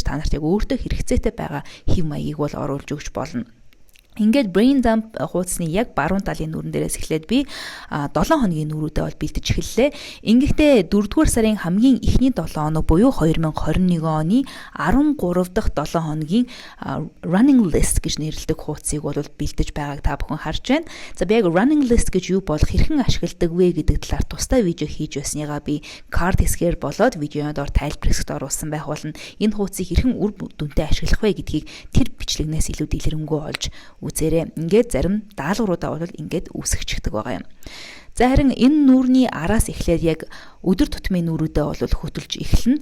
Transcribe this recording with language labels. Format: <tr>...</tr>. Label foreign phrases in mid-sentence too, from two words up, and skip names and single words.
<mn>Та нарт яг өөртөө хэрэгцээтэй байгаа хэв маягийг бол оруулж өгч болно. Ингээд</mn> <en>brain dump</en> <mn>хуудасны яг баруун талын нүүрэн дээрээс эхлээд би 7 хоногийн нүүрүүдэд бол бэлдэж эхэллээ. Ингэхдээ 4-р сарын хамгийн эхний 7 хоног буюу 2021 оны 13 дахь 7 хоногийн</mn> <en>running list</en> <mn>гэж нэрлэдэг хуудсыг бол бэлдэж байгааг та бүхэн харж байна. За би яг</mn> <en>running list</en> <mn>гэж юу болох, хэрхэн ашигладаг вэ гэдэг талаар тусдаа видео хийж байсныгаа би card хэсгээр болоод видеонд ор тайлбарлахад оруулсан байх болно. Энэ хуудсыг хэрхэн үр дүнтэй ашиглах вэ гэдгийг тэр бичлэгнээс илүү дэлгэрэнгүй олж үзээрэй. Ингээд зарим даалгавруудаа бол ингээд үүсгэчихдэг байгаа юм. За харин энэ нүүрний араас эхлээд яг өдөр тутмын нүүрүүдэд бол хөтөлж эхэлнэ.</mn>